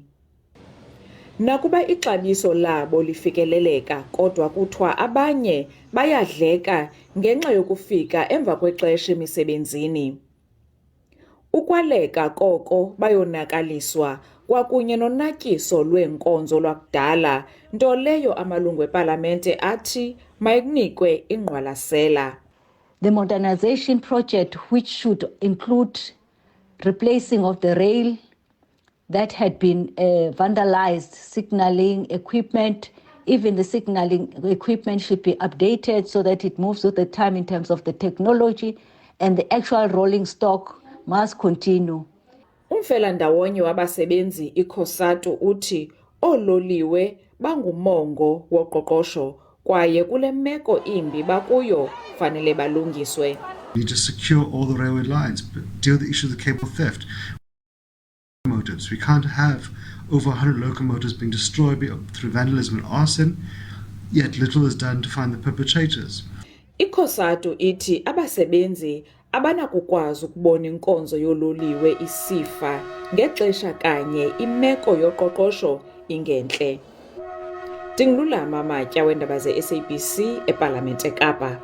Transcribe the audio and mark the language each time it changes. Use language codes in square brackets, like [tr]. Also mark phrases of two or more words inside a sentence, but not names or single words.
[xh] Nakuba ixabiso labo lifikeleleka, kodwa kuthiwa abanye bayadleka ngenxa yokufika emva kwexesha emisebenzini. Ukwaleka koko bayonakaliswa kwakunye nonatyiso lweenkonzo lwakudala, nto leyo amalungu epalamente athi mayikunikwe ingqwalasela. [en] The modernization project, which should include replacing of the rail that had been vandalized, signaling equipment, even the signaling equipment should be updated so that it moves with the time in terms of the technology, and the actual rolling stock must continue. [xh] Umfelandawonye wabasebenzi iCOSATU uthi oololiwe bangumongo woqoqosho kwaye kule meko imbi bakuyo fanele balungiswe. [en] We need to secure all the railway lines, but deal with the issue of the cable theft. Locomotives. We can't have over 100 locomotives being destroyed through vandalism and arson, yet little is done to find the perpetrators. [xh] ICOSATU ithi abasebenzi abanakukwazi ukubona inkonzo yololiwe isifa ngexesha kanye imeko yoqoqosho ingentle. Ndingulama Matya weendaba ze-SABC ePalamente eKapa.